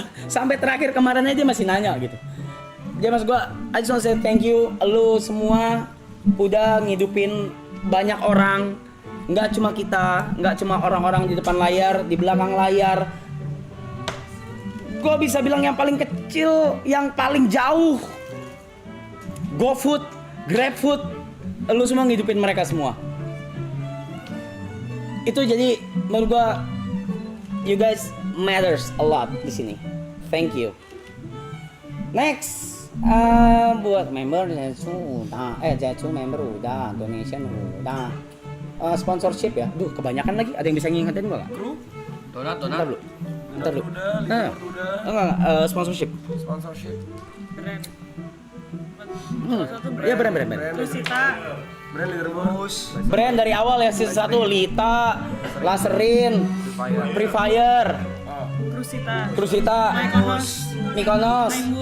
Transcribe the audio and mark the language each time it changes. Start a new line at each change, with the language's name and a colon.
Indonesian: Sampai terakhir kemarin aja masih nanya gitu. Jadi mas gue,
English: I just want to say thank you.
Indonesian: Lu semua udah ngidupin banyak orang. Nggak cuma kita, nggak cuma orang-orang di depan layar, di belakang layar. Gue bisa bilang yang paling kecil, yang paling jauh, GoFood, GrabFood, lu semua ngidupin mereka semua. Itu jadi menurut gue,
English: you guys matters a lot
Indonesian: di sini.
English: Thank you.
Indonesian: Next, buat member Zetsu member udah, donation udah, sponsorship ya. Duh, kebanyakan lagi. Ada yang bisa ngingetin gue nggak? Kru, Donat. Ntar dulu. Enggak, sponsorship. Brand. Iya brand. Lusita. Brand leaderboard. Brand dari awal ya, season 1 Lita, Laserin, Free Fire, Krusita, Mykonos.